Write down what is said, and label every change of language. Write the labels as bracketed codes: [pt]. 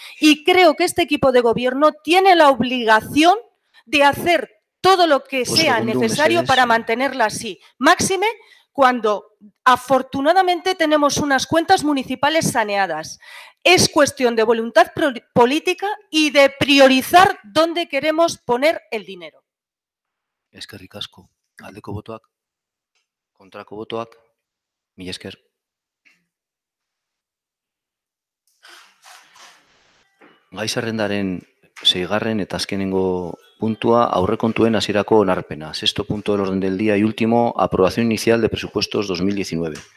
[es] Y creo que este equipo de gobierno tiene la obligación de hacer todo lo que sea necesario para mantenerla así. Máxime cuando afortunadamente tenemos unas cuentas municipales saneadas. Es cuestión de voluntad política y de priorizar dónde queremos poner el dinero. [eu] Eskerrik asko. Aldeko botoak, kontrako botoak, mila esker. Gai zerrendaren 6. eta azkenengo puntua, aurrekontuen hasierako onarpena. [es] 6. punto del orden del día y último, aprobación inicial de presupuestos 2019.